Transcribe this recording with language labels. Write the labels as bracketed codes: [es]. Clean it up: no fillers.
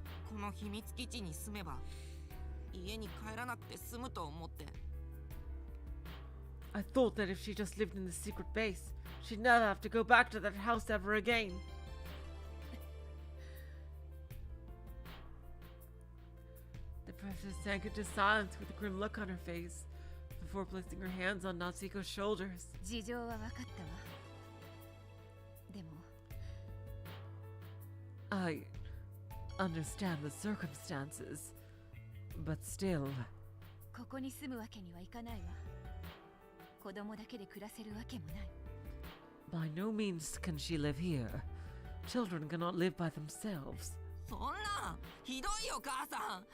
[ja] この秘密基地に住めば家に帰らなくて済むと思って [en] I thought that if she just lived in the secret base, she'd never have to go back to that house ever again. The professor sank into silence with a grim look on her face, before placing her hands on Natsuko's shoulders. [ja] 事情は分かったわ。でも [en] I understand the circumstances, but still, [ja] ここに住むわけにはいかないわ。子供だけで暮らせるわけもない。 [en] by no means can she live here. Children cannot live by themselves. [ja] そんなひどいお母さん。